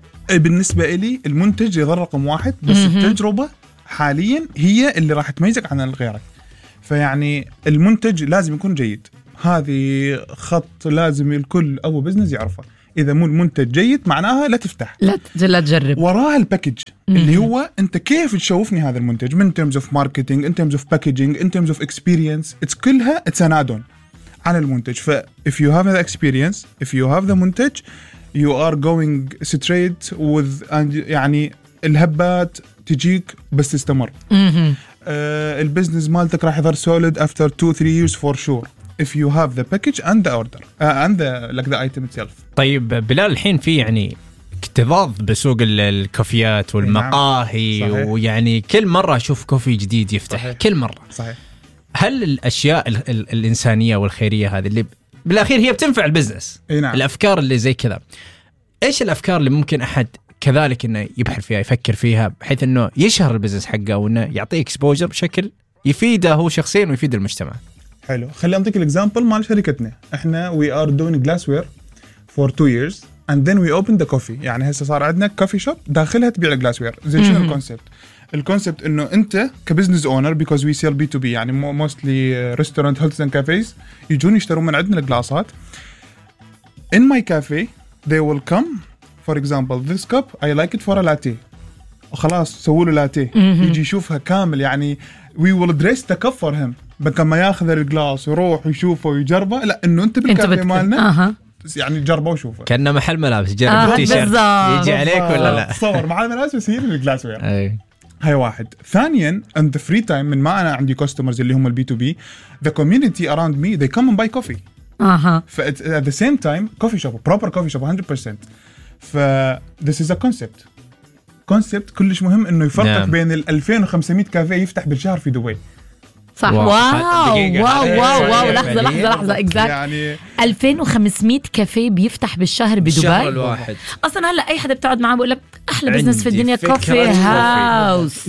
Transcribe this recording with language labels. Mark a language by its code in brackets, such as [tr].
[ar] بالنسبة إلي المنتج يظل رقم واحد، بس التجربة حاليا هي اللي راح تميزك عن غيرك. فيعني المنتج لازم يكون جيد، هذه خط لازم الكل أو بزنس يعرفه. إذا مو المنتج جيد معناها لا تفتح، لا تجرب. وراها الباكيج اللي هو أنت كيف تشوفني هذا المنتج، من [en] terms of marketing، in terms of packaging، in terms of experience، it's كلها it's an add-on [ar] على المنتج. [en] ف if you have the experience، if you have the منتج، you are going straight with [ar] يعني الهبات تجيك بس تستمر. البزنس مالتك راح يظهر سوليد [en] after 2-3 years for sure if you have the package and the order and the, like the item itself. [ar] طيب بلال، الحين في يعني اكتظاظ بسوق الكوفيات والمقاهي. نعم. ويعني كل مرة أشوف كوفي جديد يفتح. صحيح. كل مرة. صحيح. هل الأشياء الإنسانية والخيرية هذه اللي بالأخير هي بتنفع البزنس؟ نعم. الأفكار اللي زي كذا، إيش الأفكار اللي ممكن أحد كذلك انه يبحر فيها يفكر فيها بحيث انه يشهر البزنس حقه وانه يعطيه اكسبوجر بشكل يفيده هو شخصيا ويفيد المجتمع؟ حلو، خلي اعطيك الاكزامبل مال شركتنا. احنا [en] We are doing glassware for 2 years and then we open the coffee. [ar] يعني هسه صار عندنا كوفي شوب داخلها تبيع الجلاسوير. زين شنو الكونسبت؟ الكونسبت انه انت كبزنس اونر، [en] because we sell B to B, [ar] يعني [en] mostly restaurant hotels and cafes [ar] يجون يشترون من عندنا الجلاسات. [en] In my cafe they will come For example, this cup, I like it for a latte. [ar] خلاص سووا له لاتيه. يجي يشوفها كامل، يعني [en] we will dress the cup for him. [ar] بكما ياخذ الجلاس ويروح يشوفه ويجربه. لا، انه انت بالكافي مالنا. يعني جربه وشوفه. كان محل ملابس، جرب التيشيرت. يجي عليك ولا لا. صور معاه ملابس وسير الجلاس وير. ايه. هاي واحد. ثانيا, [en] in the free time, [ar] من ما انا عندي [en] customers [ar] اللي هم البي تو بي, [en] the community around me, they come and buy coffee. [ar] اها. [en] At the same time, coffee shop, proper coffee shop, 100%. ف this is a concept. [ar] كونسبت كلش مهم انه يفرق نعم. بين ال 2500 كافيه يفتح بالشهر في دبي. صح. واو لحظه اكزاكت يعني 2500 كافيه بيفتح بالشهر بدبي الواحد. اصلا هلا اي حدا بتقعد معه بقول لك احلى بزنس في الدنيا كوفي هاوس.